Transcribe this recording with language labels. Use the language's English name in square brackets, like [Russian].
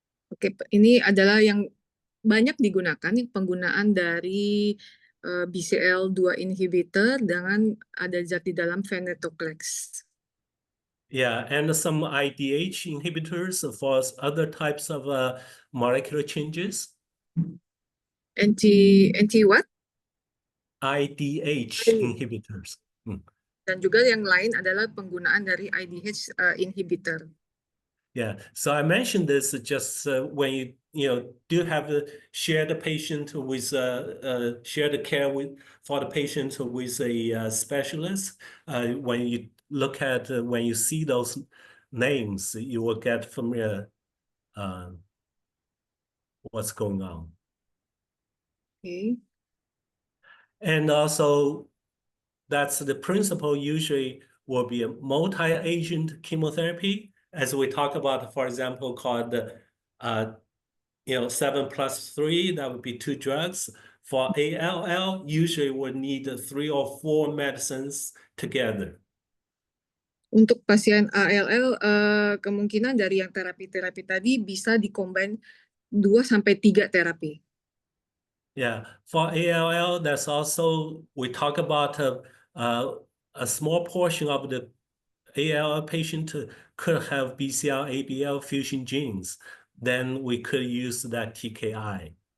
[Indonesian] Oke, ini adalah yang banyak digunakan, penggunaan dari BCL2 inhibitor dengan ada zat di dalam venetoclax. [English] Yeah, and some IDH inhibitors for other types of molecular changes. Anti what? IDH inhibitors. [Indonesian] Dan juga yang lain adalah penggunaan dari IDH inhibitor. [English] Yeah, so I mentioned this just when you do have to share the patient with share the care with for the patient with a specialist. When you look at when you see those names, you will get familiar what's going on. Okay. And also, that's the principle usually will be a multi-agent chemotherapy, as we talk about, for example, called 7+3, that would be 2 drugs. For ALL, usually would need 3 or 4 medicines together. [Indonesian] Untuk pasien ALL, kemungkinan dari yang terapi-terapi tadi bisa dikombin 2 sampai 3 terapi. [English] Yeah, for ALL, that's also, we talk about a small portion of the ALL patient could have BCL-ABL fusion genes. Then we could use that TKI.